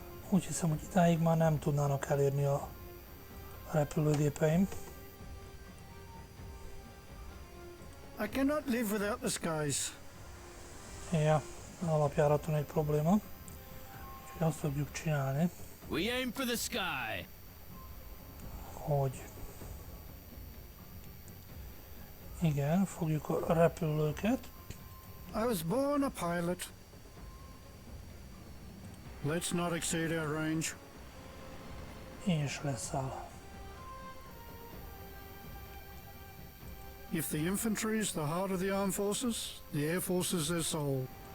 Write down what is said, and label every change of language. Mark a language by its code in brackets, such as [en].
[hu] Úgy hiszem, hogy idáig már nem tudnának elérni a repülőgépeim. [en] I cannot live without the skies. [hu] Ja, alapjáraton egy probléma. Úgyhogy azt fogjuk csinálni, [en] We aim for the sky. [hu] hogy igen, fogjuk a repülőket. [en] I was born a pilot. Let's not exceed our range. [hu] És leszáll. [en] If the infantry is the heart of the armed forces, the air force is their soul.